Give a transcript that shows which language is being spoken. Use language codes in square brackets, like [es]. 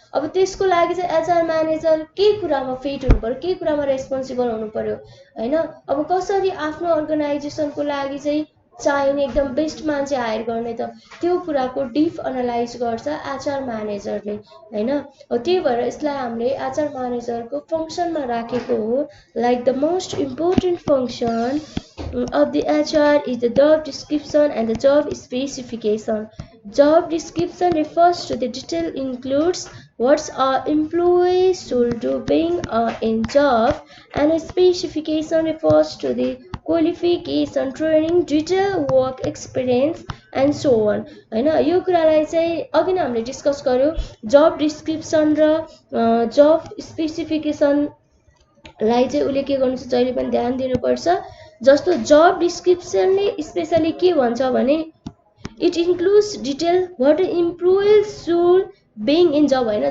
[ne] अब त्यसको लागि चाहिँ एचआर म्यानेजर के कुरामा फिट हुनु पर्यो, के कुरामा रेस्पोन्सिबल हुनु पर्यो होइन। अब कसरी आफ्नो अर्गनाइजेसनको लागि चाहिँ चाहिने एकदम बेस्ट मान्छे हायर गर्ने त त्यो कुराको डिप एनालाइज गर्छ एचआर म्यानेजरले होइन। त्यही भएर यसलाई हामीले एचआर म्यानेजरको फङ्सनमा राखेको हो। [en] Like the most important function of the HR is the job description and the job specification. Job description refers to the detail includes what our employees should do being in job, and a specification refers to the qualification, training, detail work experience and so on. [ne] हैन यो कुरालाई चाहिँ अघि नै हामीले discuss गर्यौ। जब description र जब specification लाई चाहिँ उले के गर्नु छ जहिले पनि ध्यान दिनुपर्छ। जस्तो जब डिस्क्रिप्सनले स्पेशली के भन्छ भने [en] it includes detail what employees should being in job [ne] हैन।